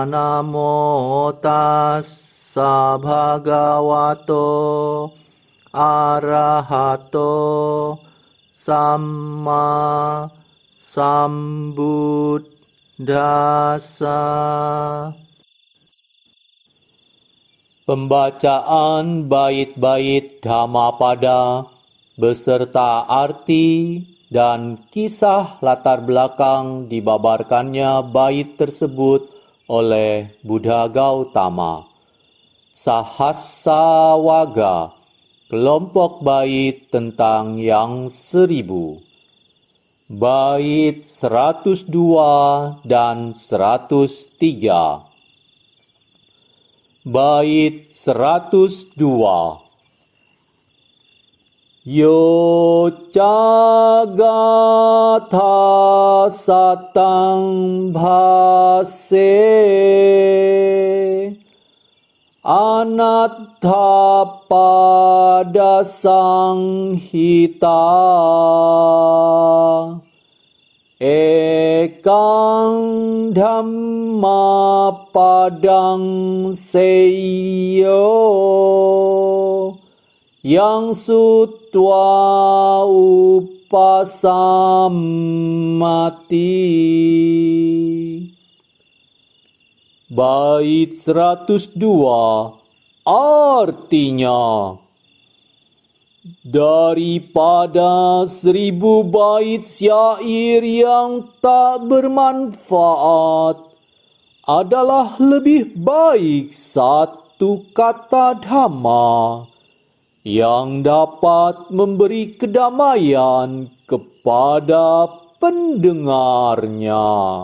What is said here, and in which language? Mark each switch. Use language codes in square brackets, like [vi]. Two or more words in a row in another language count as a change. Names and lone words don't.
[pi] Namo tassa bhagavato arahato Samma sambuddhassa. [id] Pembacaan bait-bait Dhammapada beserta arti dan kisah latar belakang dibabarkannya bait tersebut oleh Buddha Gautama. Sahasrawaga, kelompok bait tentang yang 1000. Bait 102 dan 103. Bait 102. [pi] Yo cagatha satang bhase anatta pada sanghita ekang dhamma padang seyo yang sutwa upasamati. [id] Bait 102 artinya, daripada 1000 bait syair yang tak bermanfaat, adalah lebih baik satu kata dhamma yang dapat memberi kedamaian kepada pendengarnya.